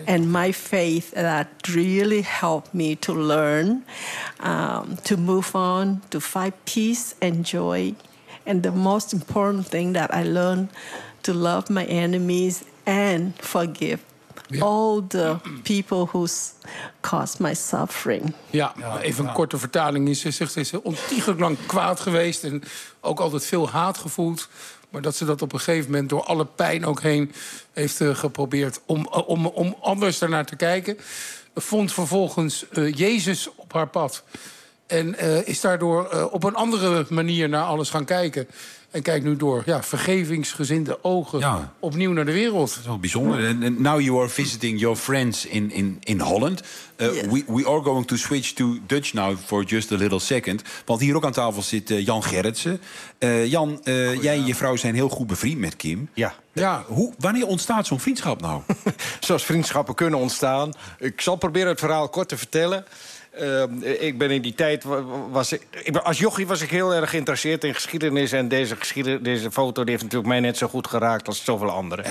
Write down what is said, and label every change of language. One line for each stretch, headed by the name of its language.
English: And my faith that really helped me to learn, to move on, to find peace and joy. And the most important thing that I learned, to love my enemies and forgive. Ja. All the people who caused my suffering.
Dutch: Ja, even een korte vertaling. Ze zegt dat ze ontiegelijk lang kwaad geweest en ook altijd veel haat gevoeld. Maar dat ze dat op een gegeven moment door alle pijn ook heen heeft geprobeerd om anders daarnaar te kijken. Vond vervolgens Jezus op haar pad. En is daardoor op een andere manier naar alles gaan kijken. En kijkt nu door vergevingsgezinde ogen opnieuw naar de wereld. Dat is wel bijzonder.
English: And now you are visiting your friends in Holland. We are going to switch to Dutch now for just a little second.
Dutch: Want hier ook aan tafel zit Jan Gerritsen. Jan, jij en je vrouw zijn heel goed bevriend met Kim. Ja. Wanneer ontstaat zo'n vriendschap nou? Zoals vriendschappen kunnen ontstaan. Ik zal proberen het verhaal kort te vertellen. Ik ben in die tijd... Als jochie was ik heel erg geïnteresseerd in geschiedenis. En deze foto die heeft natuurlijk mij net zo goed geraakt als zoveel anderen.